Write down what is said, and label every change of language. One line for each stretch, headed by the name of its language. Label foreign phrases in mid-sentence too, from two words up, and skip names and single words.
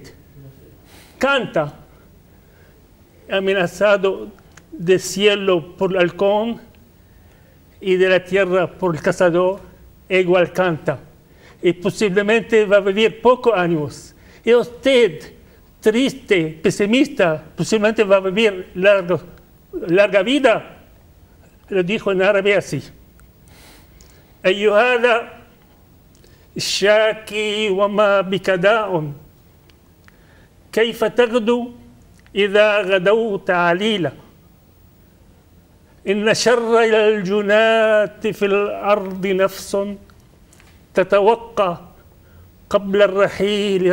Spanish: Canta, amenazado del cielo por el halcón y de la tierra por el cazador, igual canta. Y posiblemente va a vivir pocos años. Y usted, triste, pesimista, posiblemente va a vivir larga vida. Lo dijo en árabe así.
Arabic: أيها الشاكي وما بك داء كيف تغدو إذا غدوت عليلا إن شر الجنات في الأرض نفس تتوقى قبل الرحيل